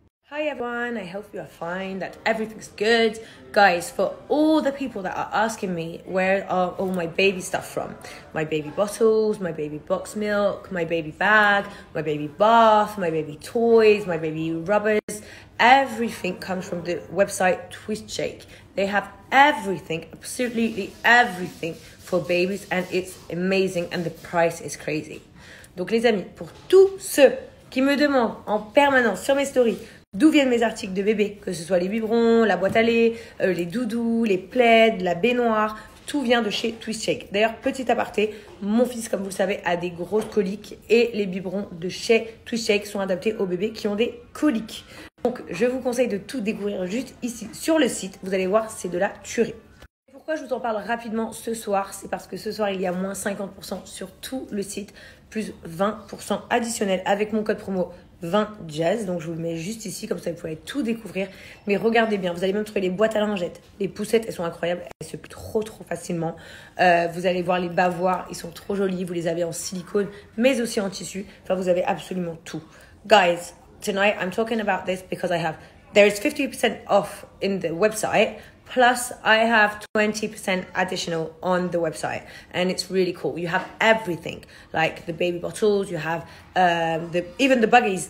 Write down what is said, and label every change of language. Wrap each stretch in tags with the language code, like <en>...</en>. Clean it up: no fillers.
<en>Hi everyone, I hope you are fine, that everything's good. Guys, for all the people that are asking me where are all my baby stuff from, my baby bottles, my baby box milk, my baby bag, my baby bath, my baby toys, my baby rubbers, everything comes from the website Twistshake. They have everything, absolutely everything for babies, and it's amazing and the price is crazy.</en> <fr>Donc les amis, pour tous ceux qui me demandent en permanence sur mes stories d'où viennent mes articles de bébé, que ce soit les biberons, la boîte à lait, les doudous, les plaids, la baignoire, tout vient de chez Twistshake. D'ailleurs, petit aparté, mon fils, comme vous le savez, a des grosses coliques et les biberons de chez Twistshake sont adaptés aux bébés qui ont des coliques. Donc, je vous conseille de tout découvrir juste ici sur le site. Vous allez voir, c'est de la tuerie. Pourquoi je vous en parle rapidement ce soir? C'est parce que ce soir, il y a moins 50% sur tout le site, plus 20% additionnel avec mon code promo 20jazz. Donc, je vous le mets juste ici, comme ça, vous pouvez tout découvrir. Mais regardez bien, vous allez même trouver les boîtes à lingettes. Les poussettes, elles sont incroyables. Elles se plient trop facilement. Vous allez voir les bavoirs, ils sont trop jolis. Vous les avez en silicone, mais aussi en tissu. Enfin, vous avez absolument tout.</fr> <en>Guys, tonight, I'm talking about this because there is 50% off in the website. Plus, I have 20% additional on the website, and it's really cool. You have everything, like the baby bottles. You have even the baggies.</en>